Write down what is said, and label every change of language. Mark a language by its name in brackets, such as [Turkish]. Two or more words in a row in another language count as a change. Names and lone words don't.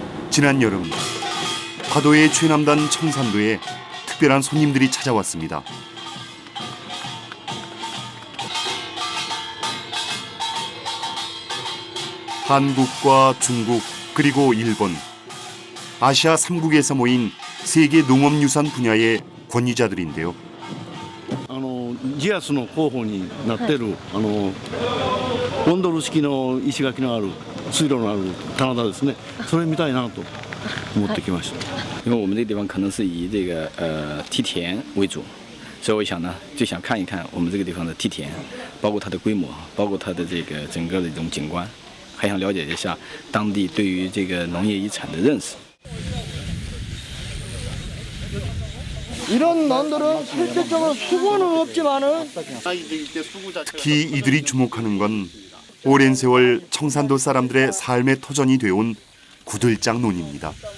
[Korean] 지난 여름 파도의 최남단 청산도에 특별한 손님들이 찾아왔습니다. 한국과 중국 그리고 일본, 아시아 3국에서 모인 세계 농업유산 분야의 권위자들인데요. [Japanese] ジアスの候補になってるゴンドル式の石垣のある水路のある棚田ですね。それ見たいなと思ってきました。 [Chinese] 因为我们这个地方可能是以这个梯田为主，所以我想呢，就想看一看我们这个地方的梯田，包括它的规模，包括它的这个整个的这种景观，还想了解一下当地对于这个农业遗产的认识。 [Korean] 이런 논들은 실질적으로 수고는 없지만은 특히 이들이 주목하는 건 오랜 세월 청산도 사람들의 삶의 터전이 되어온 구들장 논입니다.